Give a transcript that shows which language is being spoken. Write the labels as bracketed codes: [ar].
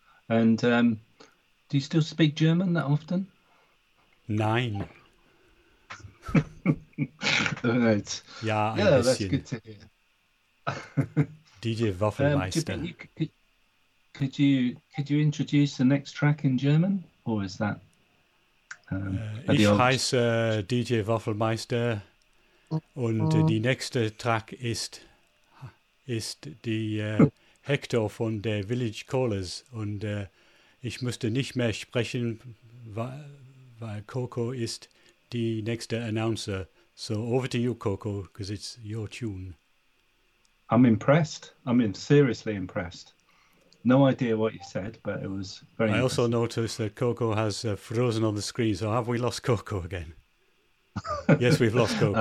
[en] And do you still speak German that often? [de] Nein. [en] All right. Yeah, that's good to hear. DJ Waffelmeister. Could you introduce the next track in German, or is that [de] Ich heiße DJ Waffelmeister und die nächste Track ist die Hector von der Village Callers und ich musste nicht mehr sprechen, weil Coco ist die nächste Announcer. [en] So over to you, Coco, because it's your tune. I'm impressed. I mean, seriously impressed. No idea what you said, but it was very I also noticed that Coco has frozen on the screen, so have we lost Coco again? Yes, we've lost Coco.